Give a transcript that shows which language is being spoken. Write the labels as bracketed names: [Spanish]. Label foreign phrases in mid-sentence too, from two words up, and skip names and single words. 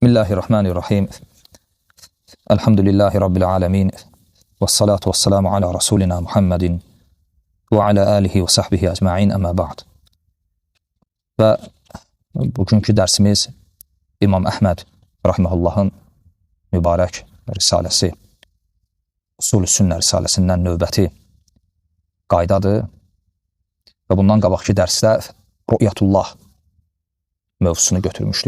[Arabic] بسم الله الرحمن الرحيم. الحمد لله رب العالمين. والصلاة والسلام على رسولنا محمد وعلى آله وصحبه أجمعين أما بعد. [Azerbaijani] Və bugünkü dərsimiz İmam Əhməd rahimehullahın mübarək risaləsi, Usul-ü Sünnə risaləsindən növbəti qaydadır. Və bundan qabaqki dərsdə Rü'yətullah mövzusunu götürmüşdük.